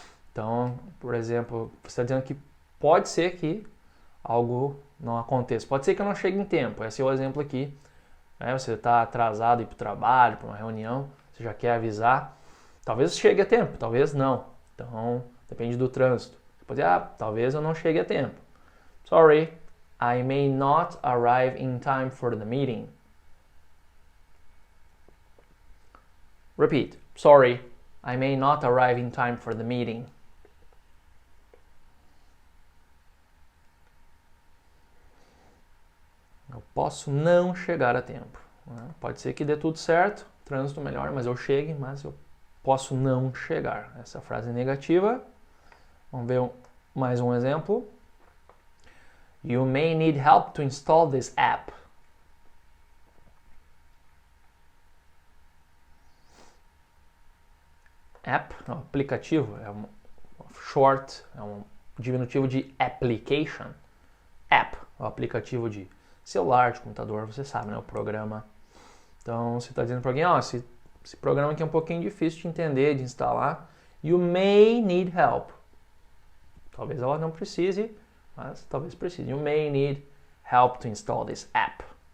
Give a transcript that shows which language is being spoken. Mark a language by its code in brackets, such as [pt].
[pt] Então, por exemplo, você está dizendo que pode ser que algo não aconteça, pode ser que eu não chegue em tempo, esse é o exemplo aqui. Você está atrasado para ir para o trabalho, para uma reunião, você já quer avisar, talvez chegue a tempo, talvez não. Então, depende do trânsito. Você pode dizer, talvez eu não chegue a tempo. [en] Sorry, I may not arrive in time for the meeting. Repeat. Sorry, I may not arrive in time for the meeting. [pt] Eu posso não chegar a tempo. Pode ser que dê tudo certo, trânsito melhor, mas eu chegue, mas eu posso não chegar. Essa frase é negativa. Vamos ver mais um exemplo. [en] You may need help to install this app. [pt] App, é um aplicativo, é um short, é um diminutivo de application. App, é um aplicativo de celular, de computador, você sabe, né? O programa. Então, você está dizendo para alguém, esse programa aqui é um pouquinho difícil de entender, de instalar. [en] You may need help. [pt] Talvez ela não precise, mas talvez precise. [en] You may need help to install this app.